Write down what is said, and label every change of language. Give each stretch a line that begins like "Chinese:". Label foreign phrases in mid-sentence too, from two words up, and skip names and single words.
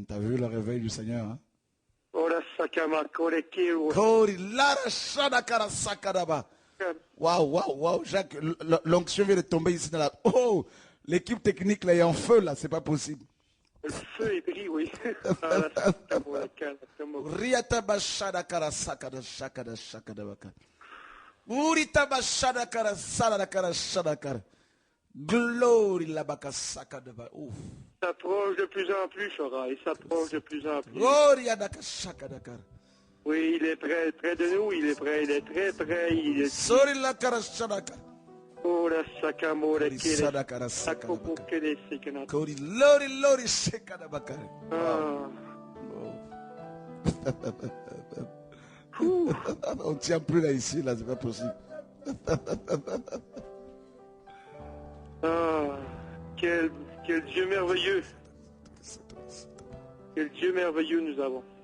French: T'as vu le réveil du Seigneur, hein? Oh la sakama kolekiro. Waouh, Jacques, l'onction vient de tomber ici dans la... Oh, l'équipe technique là est en feu là, c'est pas possible. Le feu est pris, oui. Riata bashada kara sakada shakada shakada baka. Urita bashada kara salada kara shadakara. Glory la baka sakada ba. Ouf. Il s'approche de plus en plus, Chora. Il s'approche de plus en plus. Glory adaka shakada kara. Oui, il est près de nous, il est près, il est très près. Il est... Sorry la kara shadakara. Oh la sakamo de Sadakara sakada baka. kele. Kori lori shakada baka. On ne tient plus là ici, là, c'est pas possible. Quel Dieu merveilleux. Quel Dieu merveilleux nous avons.